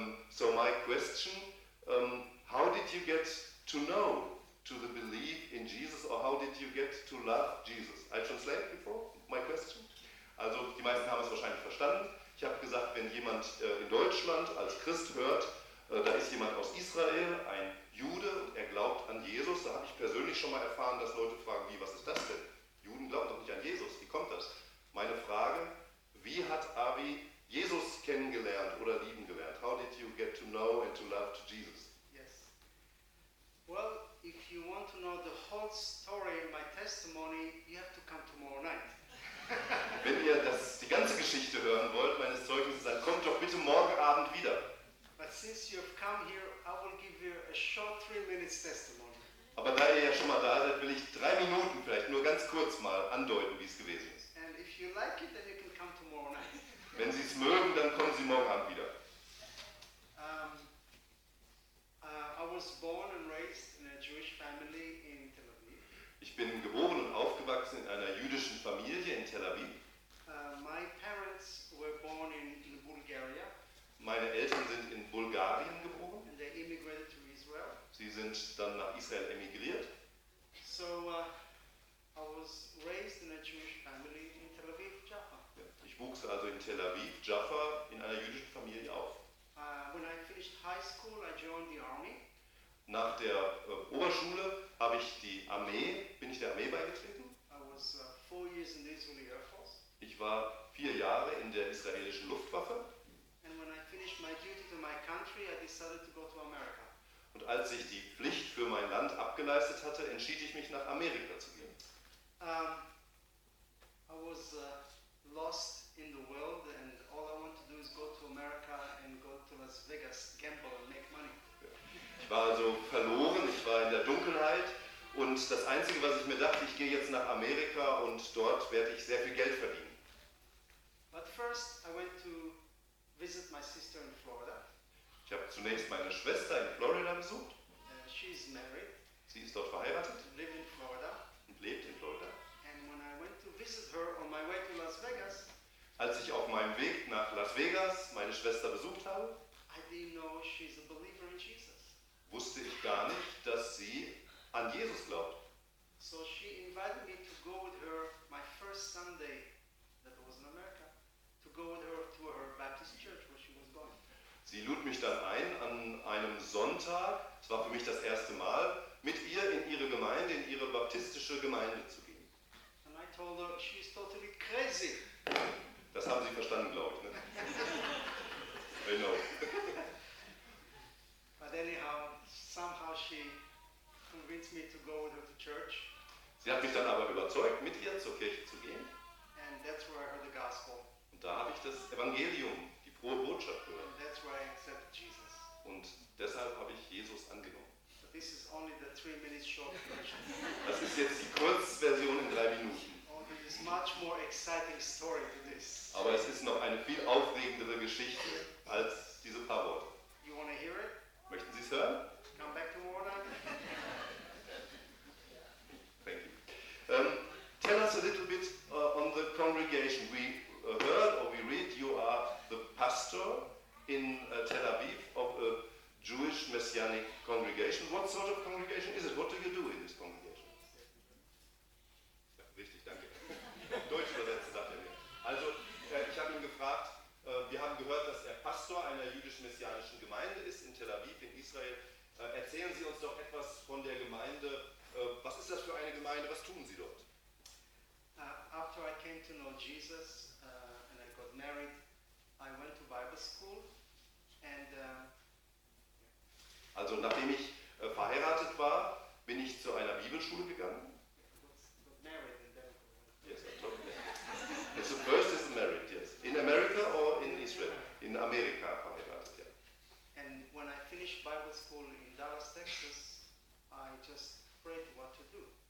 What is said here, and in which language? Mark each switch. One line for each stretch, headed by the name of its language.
English: So my question, how did you get to know, to the belief in Jesus, or how did you get to love Jesus? I translate before my question.
German: Also die meisten haben es wahrscheinlich verstanden. Ich habe gesagt, wenn jemand in Deutschland als Christ hört, da ist jemand aus Israel, ein Jude, und er glaubt an Jesus. Da habe ich persönlich schon mal erfahren, dass Leute fragen, wie, was ist das denn? Juden glauben doch nicht an Jesus, wie kommt das? Meine Frage, wie hat Avi Jesus kennengelernt oder lieben gelernt?
English: How did you get to know and to love Jesus? Yes. Well, if you want to know the whole story, my testimony, you have to come tomorrow night.
German: Wenn ihr das, die ganze Geschichte hören wollt, meines Zeugnisses, dann kommt doch bitte morgen Abend wieder.
English: But since you have come here, I will give you a short 3 minutes testimony.
German: Aber da ihr ja schon mal da seid, will ich 3 Minuten vielleicht nur ganz kurz mal andeuten, wie es gewesen ist.
English: And if you like it, then you can come tomorrow night.
German: Wenn Sie es mögen, dann kommen Sie morgen Abend wieder.
English: I was born and raised in a Jewish family in Tel Aviv.
German: Ich bin geboren und aufgewachsen in einer jüdischen Familie in Tel Aviv.
English: My parents were born in Bulgaria.
German: Meine Eltern sind in Bulgarien geboren.
English: And they immigrated to Israel.
German: Sie sind dann nach Israel emigriert.
English: So, I was raised in a Jewish family in Tel Aviv, Jaffa.
German: Ja, ich wuchs also in Tel Aviv, Jaffa, in einer jüdischen Familie auf.
English: When I finished high school, I joined the army.
German: Nach der Oberschule habe ich die Armee, bin ich der Armee beigetreten.
English: I was 4 years in the Israeli Air Force.
German: war 4 Jahre in der israelischen Luftwaffe.
English: And when I finished my duty to my country, I decided to go to America.
German: Und als ich die Pflicht für mein Land abgeleistet hatte, entschied ich mich, nach Amerika zu gehen.
English: I was lost in the world and all I want to do is go to America and go to Las Vegas, gamble and make money.
German: Ich war also verloren, ich war in der Dunkelheit und das Einzige, was ich mir dachte, ich gehe jetzt nach Amerika und dort werde ich sehr viel Geld verdienen.
English: But first I went to visit my sister in Florida.
German: Ich habe zunächst meine Schwester in Florida besucht.
English: She is married.
German: Sie ist dort verheiratet.
English: Live in Florida.
German: Und lebt in Florida.
English: And when I went to visit her on my way to Las Vegas,
German: als ich auf meinem Weg nach Las Vegas meine Schwester besucht habe,
English: I didn't know she's a believer in Jesus.
German: Wusste ich gar nicht, dass sie an Jesus glaubt.
English: So she invited me to go with her my first Sunday that was in America. Go with her to her Baptist church, where she was born.
German: Sie lud mich dann ein, an einem Sonntag, es war für mich das erste Mal, mit ihr in ihre Gemeinde, in ihre baptistische Gemeinde zu gehen.
English: And I told her, she is totally crazy.
German: Das haben Sie verstanden, glaube ich, ne?
English: I know. But anyhow, somehow she convinced me to go with her to church.
German: Sie hat mich dann aber überzeugt, mit ihr zur Kirche zu gehen.
English: And that's where I heard the gospel.
German: Da habe ich das Evangelium, die frohe Botschaft gehört.
English: And that's why I accept Jesus.
German: Und deshalb habe ich Jesus angenommen.
English: But this is only the 3 minutes short version.
German: Das ist jetzt die Kurzversion in 3 Minuten.
English: Oh, there is much more exciting story to this.
German: Aber es ist noch eine viel aufregendere Geschichte als diese paar Worte.
English: You wanna hear it?
German: Möchten Sie es hören?
English: Come back tomorrow night. Thank you. Tell us a little bit on the congregation. We heard or we read you are the pastor in Tel Aviv of a Jewish messianic congregation. What sort of congregation is it? What do you do in this congregation?
German: Ja, richtig, danke. Deutsch übersetzt, sagt er mir. Also, ich habe ihn gefragt, wir haben gehört, dass er Pastor einer jüdisch-messianischen Gemeinde ist in Tel Aviv, in Israel. Erzählen Sie uns doch etwas von der Gemeinde. Was ist das für eine Gemeinde? Was tun Sie dort?
English: After I came to know Jesus, and I got married, I went to Bible school, and
German: also nachdem ich verheiratet war, bin ich zu einer Bibelschule gegangen.
English: Got married in America. Yes, I'm talking about it. So first is married, yes. In America or in Israel?
German: In Amerika verheiratet, ja.
English: And when I finished Bible school in Dallas, Texas, I just prayed what to do.